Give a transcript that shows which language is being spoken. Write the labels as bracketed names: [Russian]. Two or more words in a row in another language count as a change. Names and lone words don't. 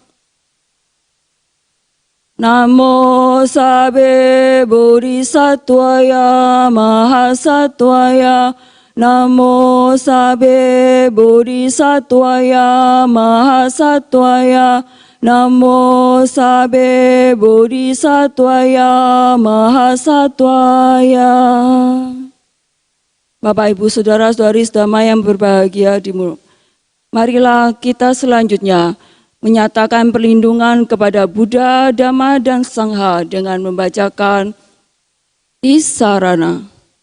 [Pali] Namo sabbe bodhisattvaya mahasattvaya. Namo sabbe bodhisattvaya mahasattvaya. Namo sabbe bodhisattvaya mahasattvaya. [Indonesian] Bapak, Ibu, Saudara-saudari sedama yang berbahagia di mulut. Marilah kita selanjutnya menyatakan perlindungan kepada Buddha, Dhamma, dan Sangha dengan membacakan Tisarana.